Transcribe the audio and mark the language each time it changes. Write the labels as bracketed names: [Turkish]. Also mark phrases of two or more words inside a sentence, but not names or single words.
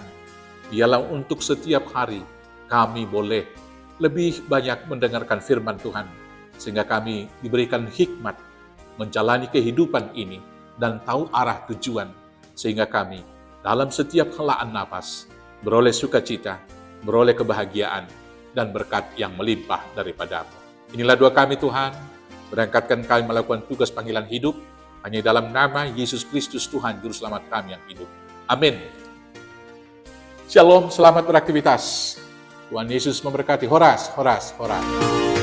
[Indonesian] Biarlah untuk setiap hari kami boleh lebih banyak mendengarkan firman Tuhan, sehingga kami diberikan hikmat menjalani kehidupan ini dan tahu arah tujuan, sehingga kami dalam setiap helaan napas beroleh sukacita, beroleh kebahagiaan, dan berkat yang melimpah daripada-Mu. Inilah doa kami Tuhan, berangkatkan kami melakukan tugas panggilan hidup, hanya dalam nama Yesus Kristus Tuhan Juru Selamat kami yang hidup. Amin. Shalom, selamat beraktivitas. Tuhan Yesus memberkati. [Batak Toba] Horas, horas, horas.